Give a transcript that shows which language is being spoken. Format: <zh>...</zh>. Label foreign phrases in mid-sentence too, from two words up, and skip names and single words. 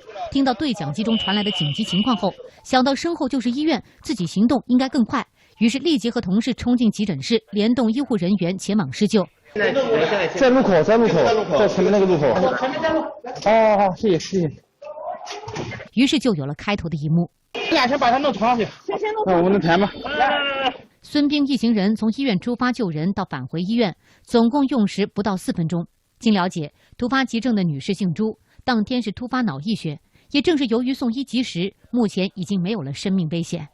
<zh>聽到對講機中傳來的緊急情況後，想到身後就是醫院，自己行動應該更快，於是立即和同事衝進急診室，聯動醫護人員前往施救。在路口，在前面那個路口。好，謝謝。於是就有了開頭的一幕。先把他弄床上去。那我们能谈吗？孙兵一行人从医院出发救人到返回医院，总共用时不到4分钟。经了解，突发急症的女士姓朱，当天是突发脑溢血，也正是由于送医及时，目前已经没有了生命危险。</zh>